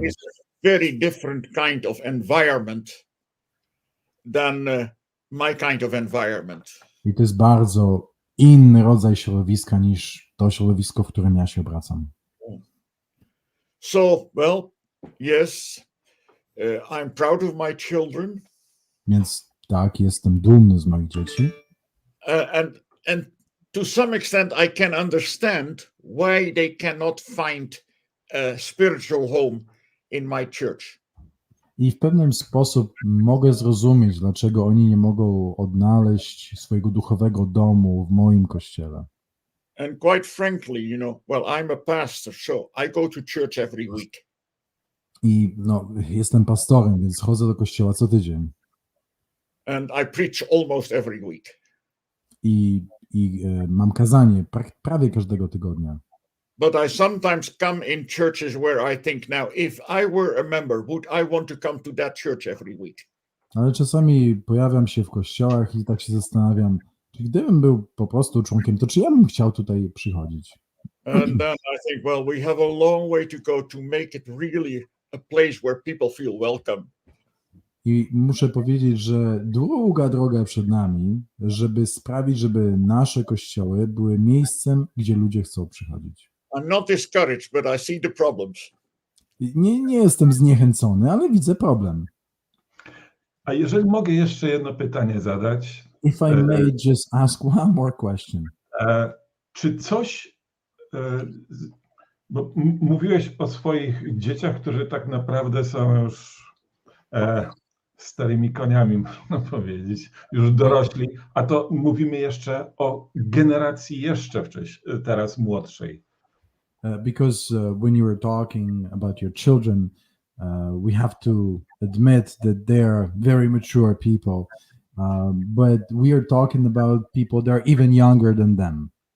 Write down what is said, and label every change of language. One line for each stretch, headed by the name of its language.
English: That is a very different kind of environment than my kind of environment.
Polish: I to jest bardzo inny rodzaj środowiska niż to środowisko, w którym ja się obracam.
English: So, well, yes, I'm proud of my children.
Polish: Więc tak, jestem dumny z moich dzieci.
English: And to some extent, I can understand why they cannot find a spiritual home in my church.
Polish: I w pewien sposób mogę zrozumieć, dlaczego oni nie mogą odnaleźć swojego duchowego domu w moim kościele.
English: And quite frankly, well, I'm a pastor, so I go to church every week.
Polish: I jestem pastorem, więc chodzę do kościoła co tydzień.
English: And I preach almost every week.
Polish: I mam kazanie prawie każdego tygodnia.
English: But I sometimes come in churches where I think, now, if I were a member, would I want to come to that church every week?
Polish: Ale czasami pojawiam się w kościołach i tak się zastanawiam, czy gdybym był po prostu członkiem, to czy ja bym chciał tutaj przychodzić?
English: And then I think, well, we have a long way to go to make it really a place where people feel welcome.
Polish: I muszę powiedzieć, że długa droga przed nami, żeby sprawić, żeby nasze kościoły były miejscem, gdzie ludzie chcą przychodzić.
English: I'm not discouraged, but I see the problems.
Polish: Nie jestem zniechęcony, ale widzę problem. A jeżeli mogę jeszcze jedno pytanie zadać.
English: If I may just ask one more question.
Polish: Czy coś, bo mówiłeś o swoich dzieciach, którzy tak naprawdę są już starymi koniami, można powiedzieć, już dorośli, a to mówimy jeszcze o generacji jeszcze teraz młodszej.
English: Because when you were talking about your children, we have to admit that they are very mature people, but we are talking about people that are even younger than them.